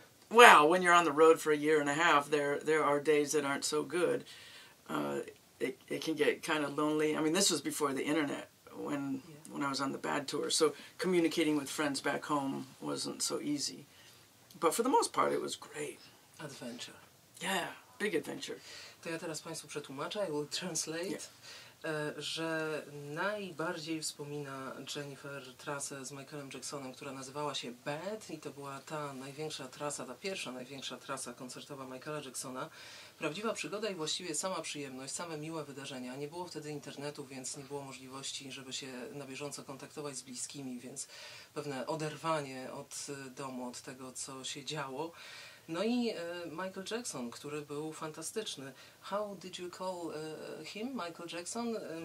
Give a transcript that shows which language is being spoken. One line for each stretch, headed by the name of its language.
English: Well, when you're on the road for a year and a half, there are days that aren't so good. It can get kind of lonely. I mean, this was before the internet when I was on the Bad Tour, so communicating with friends back home wasn't so easy. But for the most part, it was great. Adventure. Yeah, big adventure.
Polish: To ja teraz Państwu przetłumaczę,
English: I will translate.
Polish: Że najbardziej wspomina Jennifer trasę z Michaelem Jacksonem, która nazywała się Bad, i to była ta największa trasa, ta pierwsza największa trasa koncertowa Michaela Jacksona. Prawdziwa przygoda i właściwie sama przyjemność, same miłe wydarzenia. Nie było wtedy internetu, więc nie było możliwości, żeby się na bieżąco kontaktować z bliskimi, więc pewne oderwanie od domu, od tego, co się działo. No i Michael Jackson, który był fantastyczny.
English: How did you call him, Michael Jackson?